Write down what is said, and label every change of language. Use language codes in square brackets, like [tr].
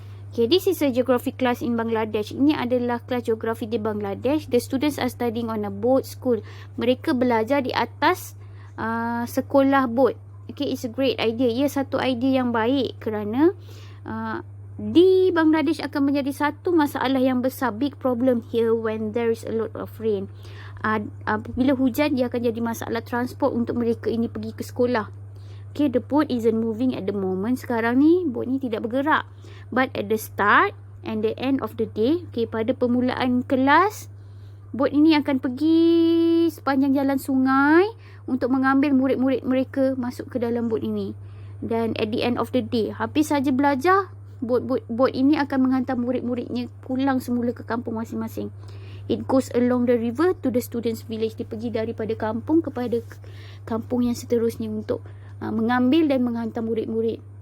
[en] Okay, this is a geography class in Bangladesh. [ms] Ini adalah kelas geografi di Bangladesh. [en] The students are studying on a boat school. [ms] Mereka belajar di atas sekolah boat. [en] Okay, it's a great idea. [ms] Ia satu idea yang baik kerana di Bangladesh akan menjadi satu masalah yang besar, [en] big problem here when there is a lot of rain. [ms] Apabila hujan, dia akan jadi masalah transport untuk mereka ini pergi ke sekolah. [en] Okay, the boat isn't moving at the moment. [ms] Sekarang ni, boat ni tidak bergerak. [en] But at the start and the end of the day, okay, [ms] pada permulaan kelas, boat ini akan pergi sepanjang jalan sungai untuk mengambil murid-murid mereka masuk ke dalam boat ini. Dan [en] at the end of the day, [ms] habis saja belajar, boat ini akan menghantar murid-muridnya pulang semula ke kampung masing-masing. [en] It goes along the river to the students' village. [ms] Dia pergi daripada kampung kepada kampung yang seterusnya untuk mengambil dan menghantar murid-murid.